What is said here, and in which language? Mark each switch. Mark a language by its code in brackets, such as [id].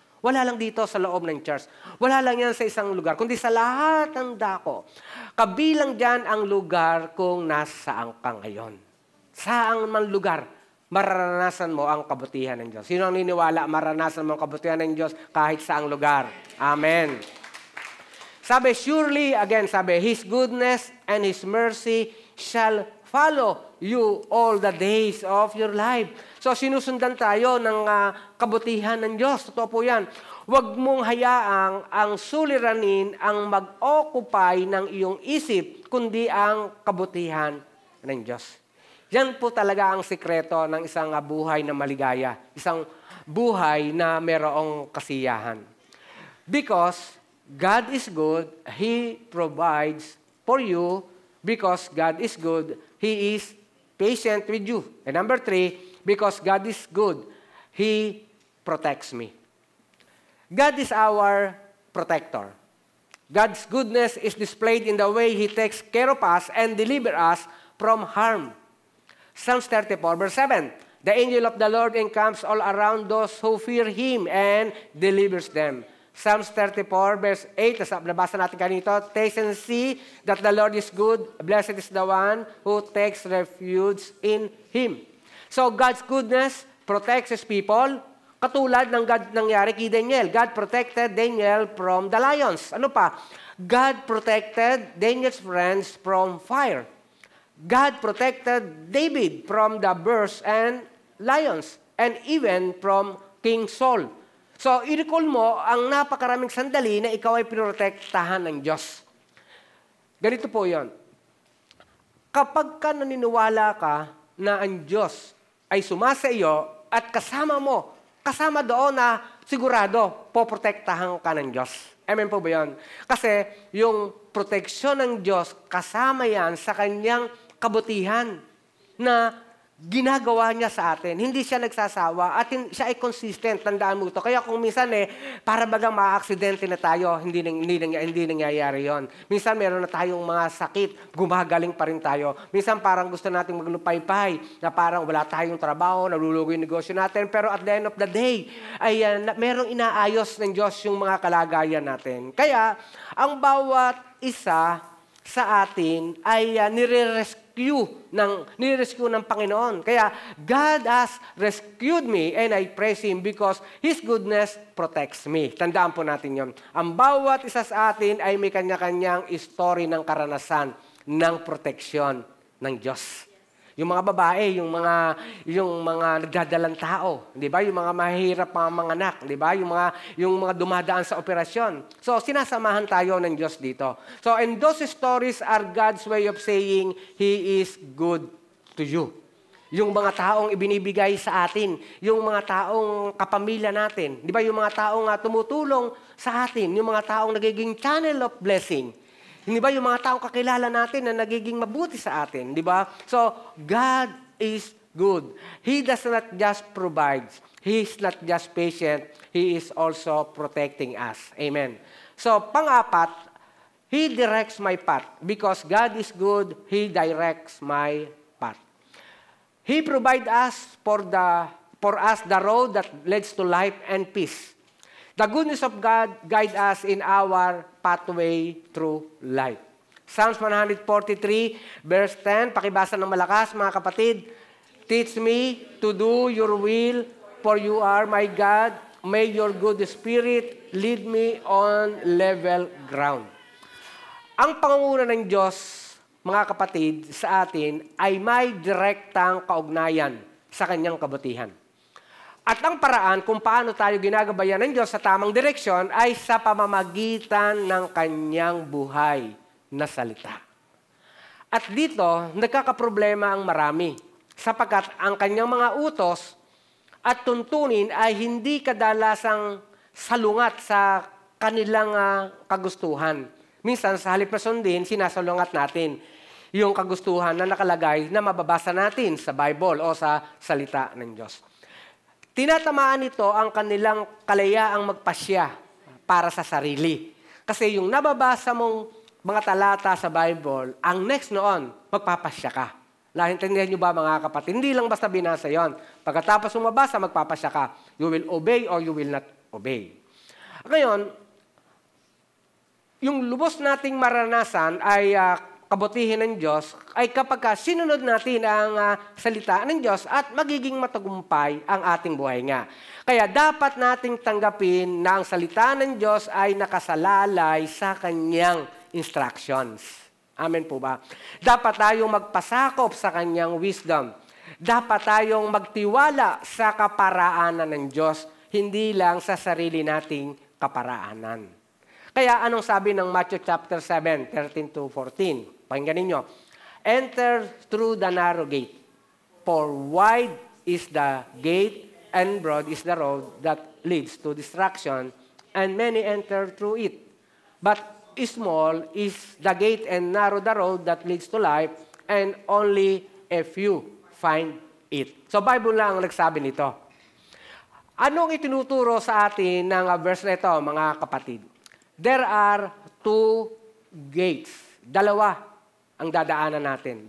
[tl] Wala lang dito sa loob ng church. Wala lang yan sa isang lugar, kundi sa lahat ng dako. Kabilang dyan ang lugar kung nasaan ka ngayon. Saan man lugar, mararanasan mo ang kabutihan ng Diyos. Sino ang niniwala, mararanasan mo ang kabutihan ng Diyos kahit saang lugar? Amen. [en] Sabi, surely, again, sabi, His goodness and His mercy shall follow you all the days of your life. [tl] So, sinusundan tayo ng kabutihan ng Diyos. Totoo po yan. Huwag mong hayaang ang suliranin ang mag-occupy ng iyong isip, kundi ang kabutihan ng Diyos. Yan po talaga ang sikreto ng isang buhay na maligaya. Isang buhay na mayroong kasiyahan. [en] Because God is good, He provides for you. Because God is good, He is patient with you. And number 3, because God is good, He protects me. God is our protector. God's goodness is displayed in the way He takes care of us and delivers us from harm. Psalms 34, verse 7. The angel of the Lord encamps all around those who fear Him and delivers them. Psalms 34, verse 8. [tl] Nabasa natin kanito. [en] Taste and see that the Lord is good. Blessed is the one who takes refuge in Him. So God's goodness protects His people. [tl] Katulad ng God nangyari kay Daniel. [en] God protected Daniel from the lions. [tl] Ano pa? [en] God protected Daniel's friends from fire. God protected David from the bears and lions, and even from King Saul. [tl] So, i-recall mo ang napakaraming sandali na ikaw ay pinoprotektahan ng Diyos. Ganito po yon. Kapag ka naniniwala ka na ang Diyos ay sumasa iyo at kasama mo, kasama doon na sigurado, poprotektahan ka ng Diyos. Amen po ba yun? Kasi yung proteksyon ng Diyos, kasama yan sa kanyang kabutihan na ginagawa niya sa atin. Hindi siya nagsasawa at siya ay consistent. Tandaan mo ito. Kaya kung minsan para bagang ma-aksidente na tayo, hindi nangyayari yon. Minsan meron na tayong mga sakit, gumagaling pa rin tayo. Minsan parang gusto nating maglupay-pay, na parang wala tayong trabaho, nalulugo yung negosyo natin. Pero [en] at the end of the day, [tl] ay merong inaayos ng Diyos yung mga kalagayan natin. Kaya, ang bawat isa sa atin ay nire-rescue ng Panginoon. [en] Kaya, God has rescued me and I praise Him because His goodness protects me. [tl] Tandaan po natin yon. Ang bawat isa sa atin ay may kanya-kanyang story ng karanasan ng proteksyon ng Diyos. Yung mga babae, yung mga nagdadalang tao, 'di ba? Yung mga mahihirap mga anak, 'di ba? Yung mga dumadaan sa operasyon. So sinasamahan tayo ng Diyos dito. [en] So and those stories are God's way of saying He is good to you. [tl] Yung mga taong ibinibigay sa atin, yung mga taong kapamilya natin, 'di ba? Yung mga taong tumutulong sa atin, yung mga taong nagiging [en] channel of blessing. [tl] Hindi ba yung mga taong kakilala natin na nagiging mabuti sa atin, di ba? [en] So, God is good. He does not just provide. He is not just patient. He is also protecting us. Amen. So, [tl] pang-apat, [en] He directs my path. Because God is good, He directs my path. He provides us for us the road that leads to life and peace. The goodness of God guide us in our pathway through life. Psalms 143, verse 10, [tl] pakibasa ng malakas, mga kapatid. [en] Teach me to do your will, for you are my God. may your good spirit lead me on level ground. [tl] Ang pangunguna ng Diyos, mga kapatid, sa atin ay may direktang kaugnayan sa kanyang kabutihan. At ang paraan kung paano tayo ginagabayan ng Diyos sa tamang direksyon ay sa pamamagitan ng kanyang buhay na salita. At dito, nagkakaproblema ang marami sapagkat ang kanyang mga utos at tuntunin ay hindi kadalasang salungat sa kanilang kagustuhan. Minsan, sa halip na sundin, sinasalungat natin yung kagustuhan na nakalagay na mababasa natin sa Bible o sa salita ng Diyos. Tinatamaan nito ang kanilang kalayaang magpasya para sa sarili. Kasi yung nababasa mong mga talata sa Bible, ang next noon, magpapasya ka. Naintindihan nyo ba mga kapatid? Hindi lang basta binasa yon. Pagkatapos mabasa, magpapasya ka. [en] You will obey or you will not obey. [tl] Ngayon, yung lubos nating maranasan ay kabutihin ng Diyos ay kapag sinunod natin ang salita ng Diyos at magiging matagumpay ang ating buhay nga. Kaya dapat nating tanggapin na ang salita ng Diyos ay nakasalalay sa kanyang instructions. Amen po ba? Dapat tayong magpasakop sa kanyang wisdom. Dapat tayong magtiwala sa kaparaanan ng Diyos, hindi lang sa sarili nating kaparaanan. Kaya anong sabi ng Matthew chapter 7, 13-14? Pakinggan ninyo. Enter through the narrow gate, for wide is the gate and broad is the road that leads to destruction, and many enter through it. But small is the gate and narrow the road that leads to life, and only a few find it. So Bible lang ang nagsabi nito. Anong itinuturo sa atin ng verse na ito, mga kapatid? [en] There are two gates. [tl] Dalawa ang dadaanan natin.